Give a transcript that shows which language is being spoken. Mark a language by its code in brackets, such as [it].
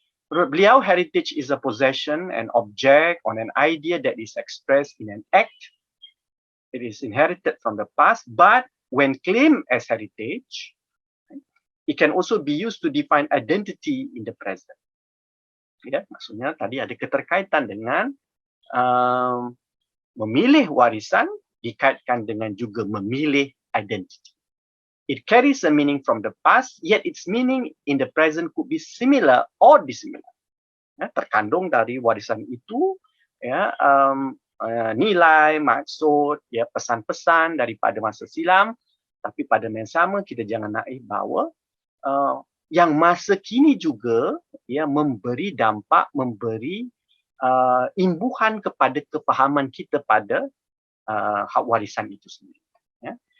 [ms] Menurut beliau, [en] heritage is a possession, an object, or an idea that is expressed in an act. It is inherited from the past, but when claimed as heritage, it can also be used to define identity in the present. [ms] Ya, maksudnya tadi ada keterkaitan dengan memilih warisan dikaitkan dengan juga memilih identity. [en] It carries a meaning from the past, yet its meaning in the present could be similar or dissimilar. [ms] Ya, terkandung dari warisan itu, ya, nilai, maksud, ya, pesan-pesan daripada masa silam. Tapi pada masa sama kita jangan naif bahawa yang masa kini juga, ya, memberi dampak, memberi imbuhan kepada kefahaman kita pada hak warisan itu sendiri. Ya.